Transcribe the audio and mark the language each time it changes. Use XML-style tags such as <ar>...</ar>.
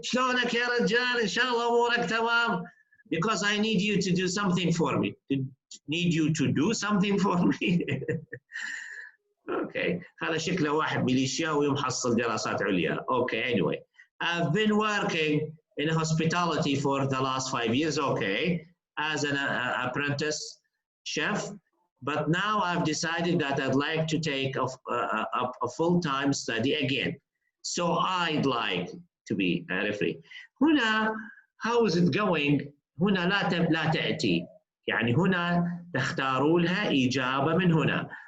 <ar>شلونك يا رجال؟ ان شاء الله امورك تمام.</ar> <en>Because I need you to do something for me. Need you to do something for me.</en> <ar>اوكي هذا شكله واحد ميليشياوي ومحصل دراسات عليا.</ar> <en>Okay anyway I've been working in hospitality for the last 5 years. Okay, as an apprentice chef. But now I've decided that I'd like to take a full-time study again. So I'd like to be a referee.</en> <ar>هنا</ar> <en>how is it going؟</en> <ar>هنا لا تأتي. يعني هنا تختاروا لها إجابة من هنا.</ar>